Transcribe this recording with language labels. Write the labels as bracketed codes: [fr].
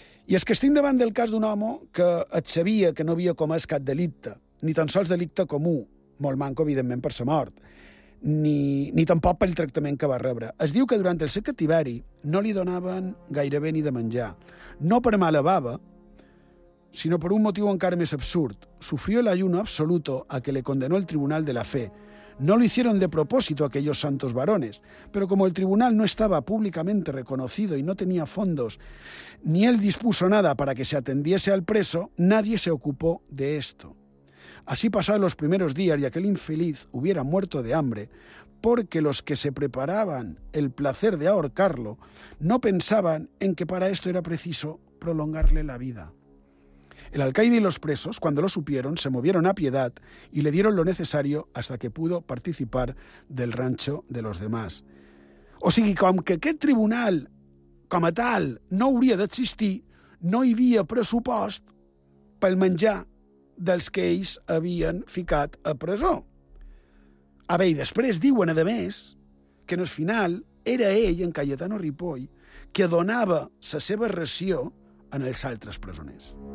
[ca] I és que estic davant del cas d'un home que et sabia que no havia comès cap delicte, ni tan sols delicte comú, molt manco, evidentment, per sa mort, ni tampoc pel tractament que va rebre. Es diu que durant el seu cativeri no li donaven gairebé ni de menjar. No per mala bava, sinó per un motiu encara més absurd. [es] Sufrió el ayuno absoluto a que le condenó el Tribunal de la Fe. No lo hicieron de propósito aquellos santos varones, pero como el tribunal no estaba públicamente reconocido y no tenía fondos, ni él dispuso nada para que se atendiese al preso, nadie se ocupó de esto. Así pasaron los primeros días y aquel infeliz hubiera muerto de hambre, porque los que se preparaban el placer de ahorcarlo no pensaban en que para esto era preciso prolongarle la vida. El alcaide y los presos, cuando lo supieron, se movieron a piedad y le dieron lo necesario hasta que pudo participar del rancho de los demás. [ca] O sigui, com que aquest tribunal, com a tal, no hauria d'existir, no hi havia pressupost pel menjar dels que ells havien ficat a presó. A veure, i després diuen, a més, que en el final era ell, en Cayetano Ripoll, que donava la seva ració en els altres presoners.